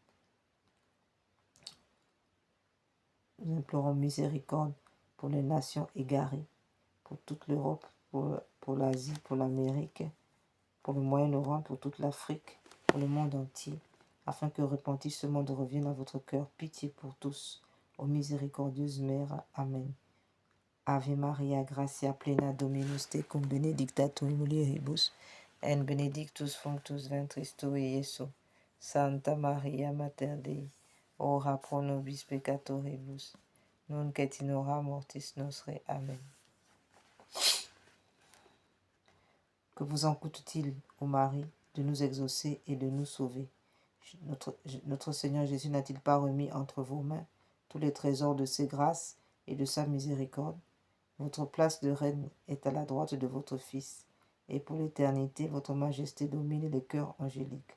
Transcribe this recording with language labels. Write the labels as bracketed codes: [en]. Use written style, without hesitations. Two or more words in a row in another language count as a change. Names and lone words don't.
[fr] Nous implorons miséricorde pour les nations égarées, pour toute l'Europe, pour l'Asie, pour l'Amérique, pour le Moyen-Orient, pour toute l'Afrique, pour le monde entier, afin que repenti ce monde revienne à votre cœur. Pitié pour tous, ô miséricordieuse Mère. Amen. [la] Ave Maria, gratia plena Dominus tecum, benedicta tu in mulieribus, et benedictus fructus ventris tui, Iesus. Santa Maria, Mater Dei, ora pro nobis peccatoribus, nunc et in hora mortis nostre. Amen. [fr] Que vous en coûte-t-il, ô Marie, de nous exaucer et de nous sauver? Notre Seigneur Jésus n'a-t-il pas remis entre vos mains tous les trésors de ses grâces et de sa miséricorde? Votre place de reine est à la droite de votre Fils, et pour l'éternité, votre majesté domine les cœurs angéliques.